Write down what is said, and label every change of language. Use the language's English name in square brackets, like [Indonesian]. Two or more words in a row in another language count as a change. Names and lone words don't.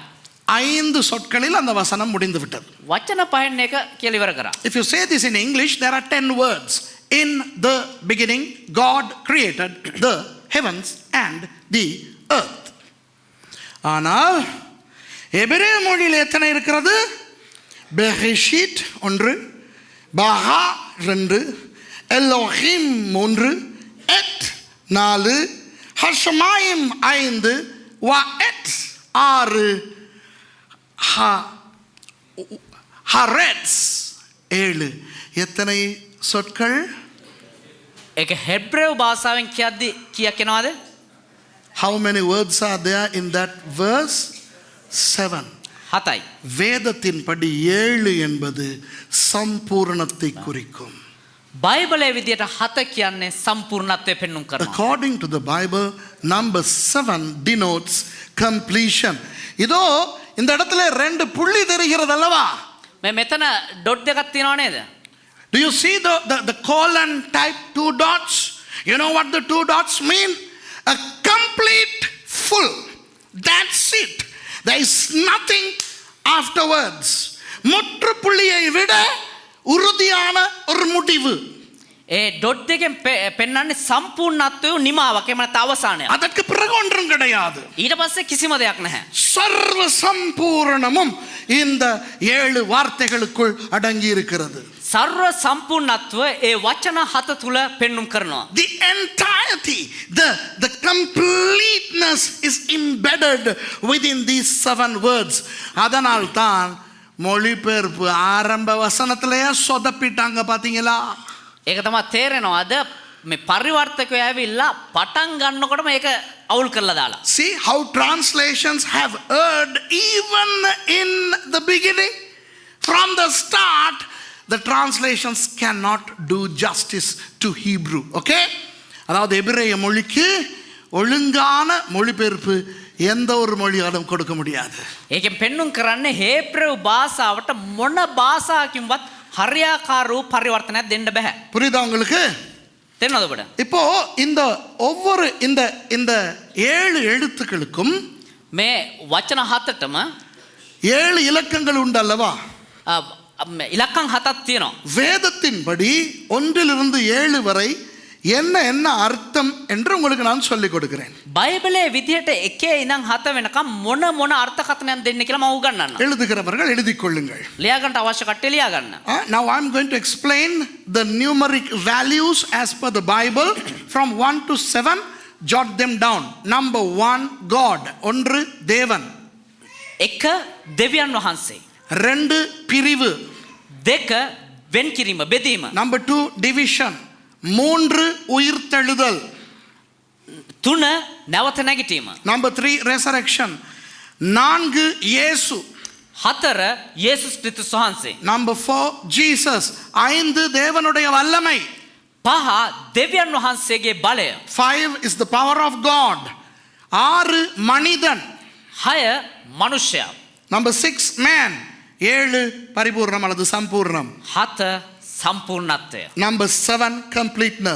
[Tamil] ஐந்து சொற்களில் அந்த வசனம் முடிந்து விட்டது. [Sinhala] වචන පහෙන් එක කියලා ඉවර කරා. [English] If you say this in English, there are 10 words. In the beginning, God created the heavens and the earth. [Tamil] ஆனால் எபிரேய மொழியில் எத்தனை இருக்கிறது? பெஹிஷிட் ஒன்று, பாஹா ரெண்டு, எலோஹிம் மூன்று, எட் நாலு, ஹஷமாயிம் ஐந்து, [Hebrew] ו את [Tamil] ஆறு, ஹாரெட்ஸ் ஏழு. எத்தனை சொற்கள்? [Sinhala] ඒක හෙබ්‍රේව භාෂාවෙන් කියද්දි කීයක් එනවද? [English] How many words are there in that verse? 7. [Sinhala] හතයි. [Tamil] வேதத்தின்படி 7 என்பது சம்பூர்ணத்தை குறிக்கும். [Sinhala] බයිබලයේ විදියට හත කියන්නේ සම්පූර්ණත්වය පෙන්වුම් කරනවා. [English] According to the Bible, number 7 denotes completion. [Tamil] இதோ இந்த இடத்துல ரெண்டு புள்ளி தெரிகிறது அல்லவா? [Sinhala] මෙතන ඩොට් දෙකක් තියෙනව නේද? [English] Do you see the colon type 2 dots? You know what the 2 dots mean? A complete full. That's it. There is nothing afterwards. [Tamil] முற்றுப்புள்ளியை விட உறுதியான ஒரு முடிவு. [Sinhala] ඒ ඩොට් දෙකෙන් පෙන්වන්නේ සම්පූර්ණත්වය නිමාවක්. එහෙම නැත්නම් අවසානයක්. [Tamil] அதற்கு பிறகு ஒன்றும் கிடையாது. [Sinhala] ඊට පස්සේ කිසිම දෙයක් නැහැ. [Tamil] சர்வ சம்பூரணமும் இந்த 7 வார்த்தைகளுக்குள் அடங்கி இருக்கிறது. [Sinhala] සර්ව සම්පූර්ණත්වය ඒ වචන හත තුල පෙන්වුම් කරනවා. [English] The entirety, the completeness is embedded within these 7 words. [Tamil] அதனால் தான் மொழிபெயர்ப்பு ஆரம்ப வசனத்திலேயே சொதப்பிட்டாங்க பாத்தீங்களா? [Sinhala] ඒක තමයි තේරෙනවා. අද මේ පරිවර්තකය ඇවිල්ලා පටන් ගන්නකොටම ඒක අවුල් කරලා දාලා. [English] See how translations have erred even in the beginning. From the start, the translations cannot do justice to Hebrew. Okay? [Tamil] அதாவது எபிரேய மொழிக்கு ஒழுங்கான மொழிபெயர்ப்பு எந்த ஒரு மொழியாலும் கொடுக்க முடியாது. [Sinhala] ඒකෙන් පෙන්වුම් කරන්නේ හේබ්‍රේව භාෂාවට මොන භාෂාවකින්වත් හරියාකාරව පරිවර්තනයක් දෙන්න බෑ. [Tamil] புரியுதா உங்களுக்கு? [Sinhala] තේරෙනවද ඔබට? [Tamil] இப்போ இந்த ஒவ்வொரு இந்த 7 எழுத்துக்களுக்கும் [Sinhala] මේ වචන හතටම [Tamil] 7 இலக்கங்கள் உண்டு அல்லவா? [Sinhala] ඉලක්කම් හතක් තියෙනවා. [Tamil] வேதத்தின்படி 1 7 வரை என்ன அர்த்தம் என்று உங்களுக்கு நான் சொல்லிக் கொடுக்கிறேன். [Sinhala] බයිබලයේ විදිහට 1 ඉඳන් 7 වෙනකම් මොන අර්ථකථනයක් දෙන්න කියලා මම උගන්වන්නම්. [Tamil] எழுதுகிறவர்கள் எழுதிக் கொள்ளுங்கள். [Sinhala] ලියා ගන්න අවශ්‍ය කට්ටිය ලියා ගන්න. [English] Now I am going to explain the numeric values as per the Bible from 1 to 7. Jot them down. Number 1, God. [Tamil] ஒன்று தேவன். [Sinhala] 1 දෙවියන් වහන්සේ. [Tamil] 2 பிரிவு. [Sinhala] 2 වෙන් කිරීම බෙදීම. [English] Number 2, division. 3 உயிர்த்தெழுதல். [Sinhala] 3 නැවත නැගිටීම. [English] Number 3, resurrection. [Tamil] நான்கு இயேசு. [Sinhala] හතර යේසුස් ක්‍රිස්තුස් වහන්සේ. [English] Number 4 Jesus. [Tamil] ஐந்து தேவனுடைய வல்லமை. [Sinhala] පහ දෙවියන් වහන්සේගේ බලය. [English] 5 is the power of God. [Tamil] ஆறு மனிதன். [Sinhala] 6 මනුෂ්‍යයා. [English] Number 6 man. [Tamil] ஏழு பரிபூர்ணம் அல்லது சம்பூர்ணம். [Sinhala] 7 සම්පූර්ණත්වය. [English] Number 7 completeness.